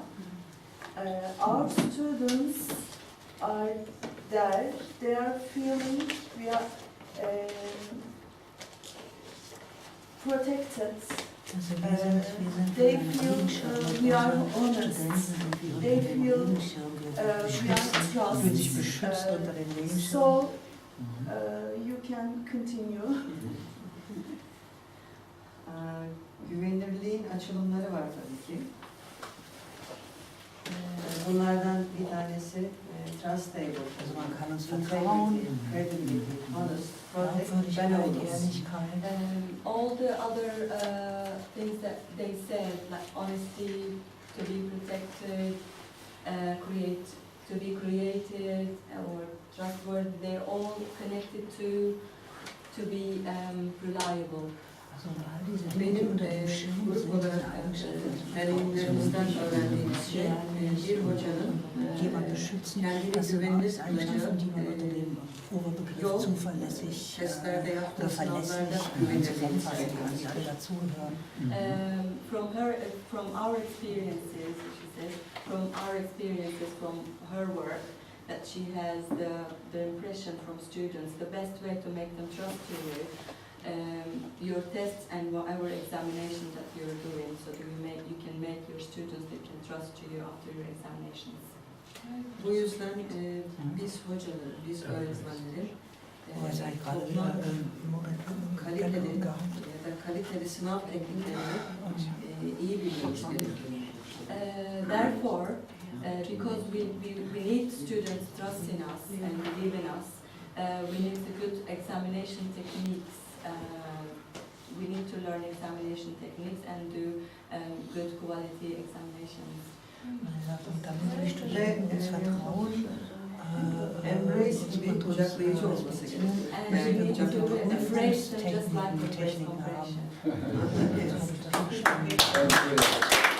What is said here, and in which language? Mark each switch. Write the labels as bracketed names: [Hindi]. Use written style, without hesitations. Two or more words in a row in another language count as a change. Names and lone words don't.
[English] Our students are there, they are feeling we are protected. They feel we are honest. They feel we are trusted. So you can continue. [Turkish] Güvenilirliğin açılımları var tabii ki. Bunlardan bir tanesi [English] trustable, [German] Also man kann uns vertrauen, [English] credibility, honest, project, [German] Glaubwürdigkeit, [English] benevolence. [German] Ehrlichkeit. [English] All the other things that they said, like honesty, to be protected, to be creative or trustworthy, they're all connected to be reliable. [German] Also all diese [Turkish] Benim [German] Dinge unter dem Schirm [Turkish] grup [German] sind [Turkish] olarak [German] diese Eigenschaften. [Turkish] deneyimlerimizden öğrendiğimiz şey, bir hocanın [German] Jemand beschützen, [Turkish] kendini [German] das sind [Turkish] güvenilir [German] alles Eigenschaften, die man [Turkish] kılacağı [German] unter dem Oberbegriff [Turkish] Yol, [German] zuverlässig [Turkish] testlerde [German] oder [Turkish] yaptığı sınavlarda [German] verlässlich [Turkish] güvenilirliğini [German] zusammenfassen kann, die [Turkish] sağlamıştır. [German] alle dazugehören. [English] From our experiences, she says, from our experiences from her work, that she has the impression from students, the best way to make them trust you, your tests and whatever examination that you're doing, so you can make your students, they can trust you after your examinations. [Turkish] Bu yüzden biz hocaları, biz öğretmenlerin [German] Was ich gerade wieder [Turkish] kaliteli ya da kaliteli sınav tekniklerini iyi bilmemiz gerekiyor. [English] Therefore, because we need students trust in us and believe in us, we need the good examination techniques. We need to learn examination techniques and do good quality examinations. [German] Und damit die Studenten uns vertrauen, [Turkish] Embrace bir kucaklayıcı olması gerekiyor. [English] And we need to embrace them just like the breast compression. [German] das habe ich das verstanden.